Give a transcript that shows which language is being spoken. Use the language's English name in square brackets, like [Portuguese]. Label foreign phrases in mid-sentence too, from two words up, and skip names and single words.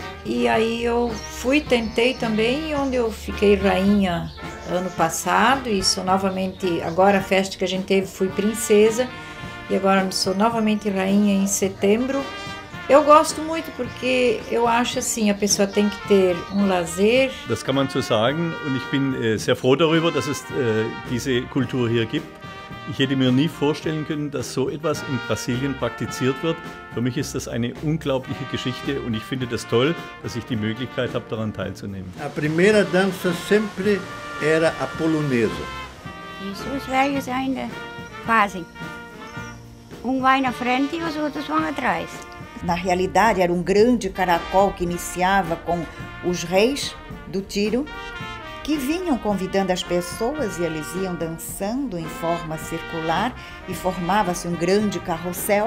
[Portuguese] E aí eu tentei também, onde eu fiquei rainha ano passado, e sou novamente, agora a festa que a gente teve fui princesa, e agora sou novamente rainha em setembro. Eu gosto muito porque eu acho assim, a pessoa tem que ter lazer. [German] Das kann man so sagen und ich bin sehr froh darüber, dass es diese Kultur hier gibt. Ich hätte mir nie vorstellen können, dass so etwas in Brasilien praktiziert wird. Für mich ist das eine unglaubliche Geschichte und ich finde das toll, dass ich die Möglichkeit habe, daran teilzunehmen. [Portuguese] A primeira dança sempre era a polonesa. Isso os velhos ainda fazem. Vai na frente e os outros vão atrás. Na realidade, era um grande caracol que iniciava com os reis do tiro, que vinham convidando as pessoas e eles iam dançando em forma circular e formava-se um grande carrossel.